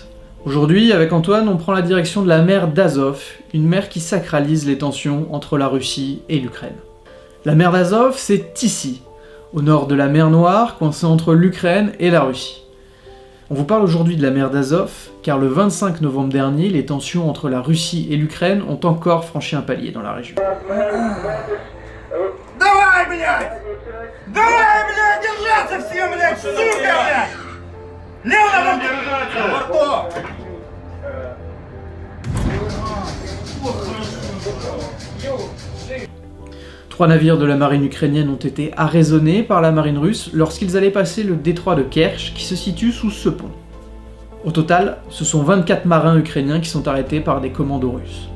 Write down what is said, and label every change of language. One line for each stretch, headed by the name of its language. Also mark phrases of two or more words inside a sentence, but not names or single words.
French: Aujourd'hui, avec Antoine, on prend la direction de la mer d'Azov, une mer qui sacralise les tensions entre la Russie et l'Ukraine. La mer d'Azov, c'est ici, au nord de la mer Noire, coincée entre l'Ukraine et la Russie. On vous parle aujourd'hui de la mer d'Azov, car le 25 novembre dernier, les tensions entre la Russie et l'Ukraine ont encore franchi un palier dans la région.
Russian: Давай, блядь! Давай, блядь, держаться все, блядь, сука, блядь! Лево на борту!
French: Trois navires de la marine ukrainienne ont été arraisonnés par la marine russe lorsqu'ils allaient passer le détroit de Kerch qui se situe sous ce pont. Au total, ce sont 24 marins ukrainiens qui sont arrêtés par des commandos russes.